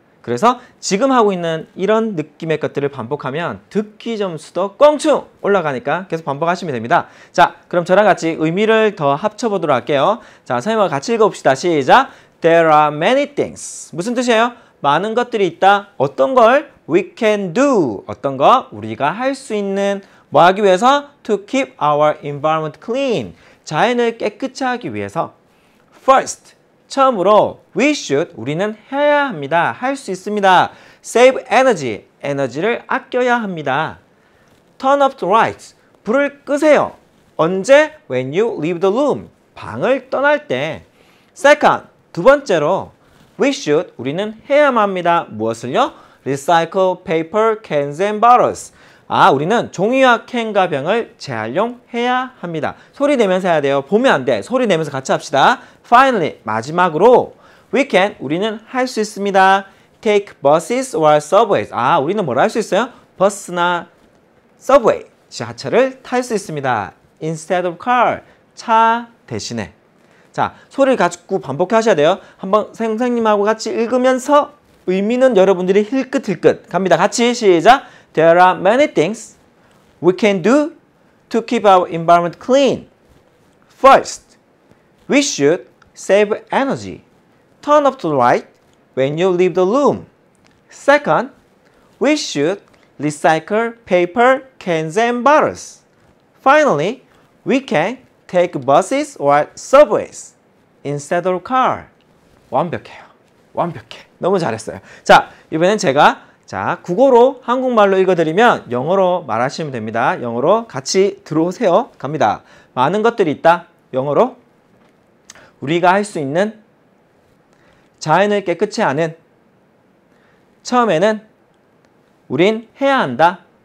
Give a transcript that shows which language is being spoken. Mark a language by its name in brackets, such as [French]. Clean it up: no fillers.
[Korean] 그래서 지금 하고 있는 이런 느낌의 것들을 반복하면 듣기 점수도 껑충 올라가니까 계속 반복하시면 됩니다. 자, 그럼 저랑 같이 의미를 더 합쳐보도록 할게요. 자, 선생님과 같이 읽어봅시다. 시작! [English] There are many things. [Korean] 무슨 뜻이에요? 많은 것들이 있다. 어떤 걸? [English] We can do. [Korean] 어떤 거? 우리가 할 수 있는 뭐 하기 위해서? [English] To keep our environment clean. [Korean] 자연을 깨끗이 하기 위해서. [English] First. [Korean] 처음으로 [English] we should [Korean] 우리는 해야 합니다. 할 수 있습니다. [English] Save energy. [Korean] 에너지를 아껴야 합니다. [English] Turn off the lights. [Korean] 불을 끄세요. 언제? [English] When you leave the room. [Korean] 방을 떠날 때. [English] Second. [Korean] 두 번째로 [English] we should [Korean] 우리는 해야만 합니다. 무엇을요? [English] Recycle paper, cans and bottles. [Korean] 아, 우리는 종이와 캔과 병을 재활용해야 합니다. 소리 내면서 해야 돼요. 보면 안 돼. 소리 내면서 같이 합시다. [English] Finally, [Korean] 마지막으로 [English] we can, [Korean] 우리는 할 수 있습니다. [English] Take buses or subways. [Korean] 아, 우리는 뭘 할 수 있어요? 버스나 subway, 지하철을 탈 수 있습니다. [English] Instead of car, [Korean] 차 대신에. 자, 소리를 가지고 반복해 하셔야 돼요. 한번 선생님하고 같이 읽으면서 의미는 여러분들이 힐끗힐끗 갑니다. 같이 시작! [English] There are many things we can do to keep our environment clean. First, we should save energy. Turn off the light when you leave the room. Second, we should recycle paper, cans and bottles. Finally, we can take buses or subways instead of car. [Korean] 완벽해요. 완벽해. 너무 잘했어요. 자, 이번엔 제가 국어로 한국말로 읽어드리면 영어로 말하시면 됩니다. 영어로 같이 들어오세요. 갑니다. 많은 것들이 있다. 영어로 우리가 할 수 있는 자연을 깨끗이 하는 처음에는 우린 해야 한다.